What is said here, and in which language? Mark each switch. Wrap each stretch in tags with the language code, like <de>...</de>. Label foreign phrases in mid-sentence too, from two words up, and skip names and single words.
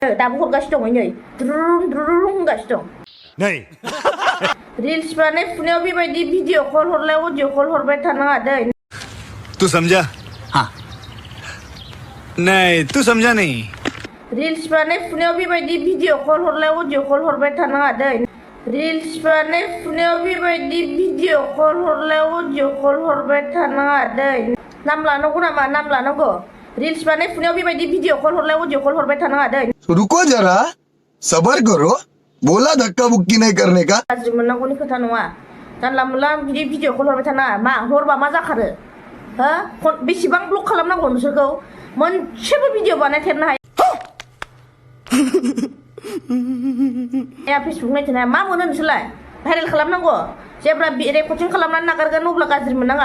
<brx>दाबो हरगासिनो दङ नै द्रुरुं द्रुरुं होनगासिनो दं नै रिल्स बानाय फुनायाव बेबायदि</brx> <en>video call</en> <brx>हरलाय</brx> <en>audio call</en> <brx>हरबाय थानाङा दै</brx> <hi>तू समझा हाँ नहीं तू समझा नहीं</hi> <brx>रिल्स बानाय फुनायाव बेबायदि</brx> <en>video call</en> <brx>हरलाय</brx> <en>audio call</en> <brx>हरबाय थानाङा दै रिल्स बानाय फुनायाव बेबायदि</brx> <en>video call</en> <brx>हरलाय</brx> <en>audio call</en> <brx>हरबाय थानाङा दै नाम लानांगौ नामा नाम लानांगौ रिल्स बानाय फुनायाव बेबायदि</brx> <en>video call</en> <brx>हरलाय</brx> <en>audio call</en> <brx>हरबाय थानाङा दै</brx> <hi>रुको जरा सबर करो बोला धक्का बुक्की नहीं करने का</hi> <brx>गाज्रि मोननांगौनि खोथा नङा जानला मोनला बिदि</brx> <en>video call</en> <brx>हरबाय थानाङा मा हरबा मा जाखारो हो बेसेबां ब्लक खालामनांगौ नोंसोरखौ मोनसेबो भिडिअ बानायथेरनो हाया फेसबुक नायथेनो हाया मा मोनो नोंसोरलाय भाइरेल खालामनांगौ जेब्ला रेकर्डिं खालामनानै नागारगोन अब्ला गाज्रि मोननाङा</brx>